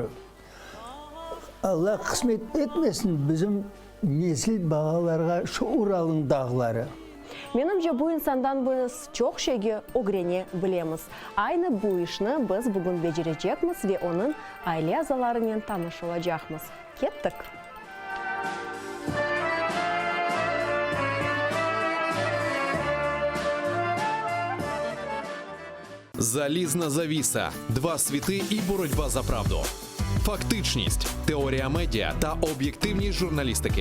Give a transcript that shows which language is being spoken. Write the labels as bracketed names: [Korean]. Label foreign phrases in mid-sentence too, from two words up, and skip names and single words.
[Crimean Tatar] Allah kısmet etmesin bizim nesil bağalarga şu Ural'ın dağları. Menimce bu insandan biz çok şeyi öğrene bilemiz. Aynı bu işini biz bugün becerecekmiz ve onun aile azalarıyla tanış olacakmız. Kettik. [Ukrainian] Залізна завіса, два світи і боротьба за правду. Фактичність, теорія медіа та об'єктивність журналістики.